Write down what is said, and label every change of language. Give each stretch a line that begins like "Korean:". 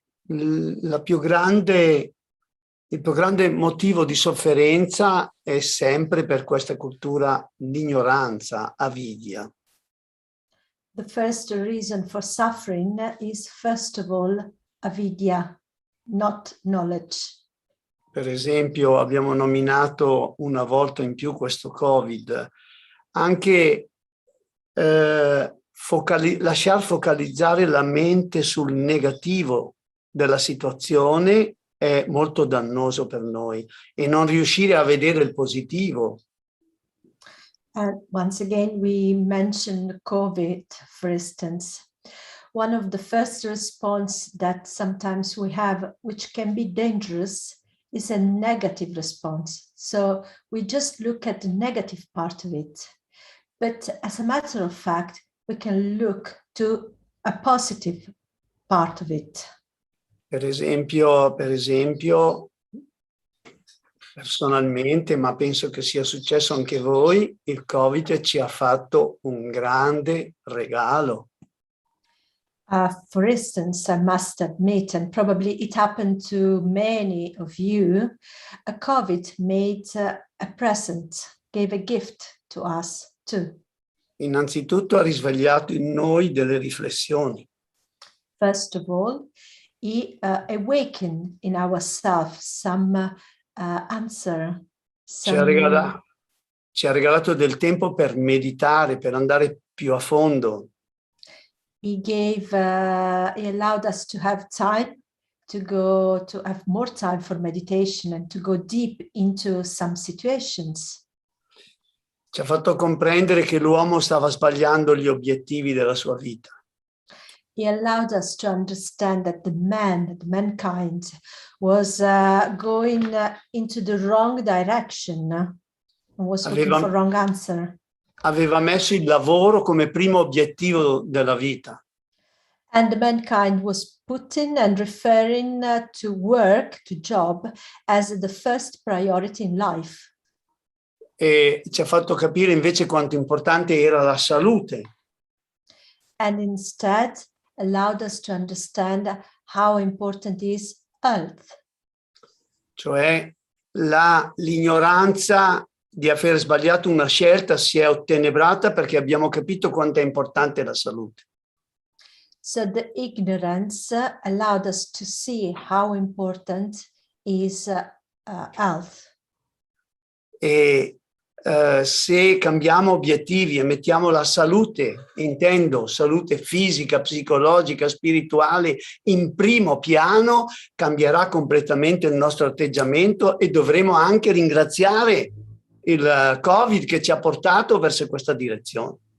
Italian: Il più grande motivo di sofferenza è sempre per questa cultura l'ignoranza, avidia.
English: The first reason for suffering is, first of all, avidya, not knowledge.
Italian: Per esempio, abbiamo nominato una volta in più questo Covid, anche lasciar focalizzare la mente sul negativo della situazione è molto dannoso per noi e non riuscire a vedere il positivo.
English: And once again, we mentioned COVID, for instance. One of the first response that sometimes we have, which can be dangerous, is a negative response. So we just look at the negative part of it. But as a matter of fact, we can look to a positive part of it.
Italian: Per esempio, personalmente, ma penso che sia successo anche a voi, il Covid ci ha fatto un grande regalo.
English: For instance, I must admit, and probably it happened to many of you, COVID made a present, gave a gift to us too.
Italian: Innanzitutto ha risvegliato in noi delle riflessioni.
English: First of all, he awakened in ourselves some answer.
Italian: Ci ha regalato del tempo per meditare, per andare più a fondo.
English: He allowed us to have time to have more time for meditation and to go deep into some situations.
Italian: Ci ha fatto comprendere che l'uomo stava sbagliando gli obiettivi della sua vita.
English: He allowed us to understand that mankind was going into the wrong direction and was looking for wrong answer.
Italian: Aveva messo il lavoro come primo obiettivo della vita.
English: And mankind was putting and referring to work, to job, as the first priority in life.
Italian: E ci ha fatto capire invece quanto importante era la salute.
English: And instead allowed us to understand how important is health.
Italian: Cioè l'ignoranza di aver sbagliato una scelta si è ottenebrata perché abbiamo capito quanto è importante la salute.
English: So the ignorance allowed us to see how important is health.
Italian: E se cambiamo obiettivi e mettiamo la salute, intendo salute fisica, psicologica, spirituale, in primo piano, cambierà completamente il nostro atteggiamento e dovremo anche ringraziare il Covid che ci ha portato verso questa direzione.